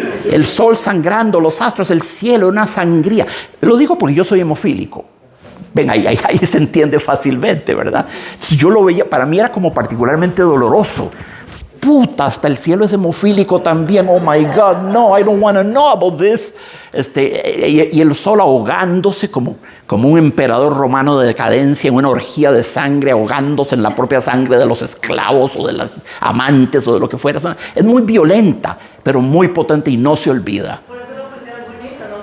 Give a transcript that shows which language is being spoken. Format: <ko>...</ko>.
<es>El sol sangrando, los astros, el cielo, una sangría. Lo digo porque yo soy hemofílico. Ven, ahí se entiende fácilmente, ¿verdad? Yo lo veía, para mí era como particularmente doloroso. Puta, hasta el cielo es hemofílico también.</es> <en>Oh my God, no, I don't want to know about this.</en> <es>Y el sol ahogándose como un emperador romano de decadencia en una orgía de sangre, ahogándose en la propia sangre de los esclavos o de las amantes o de lo que fuera. Es muy violenta, pero muy potente y no se olvida. Por eso la poesía es bonita, ¿no?</es>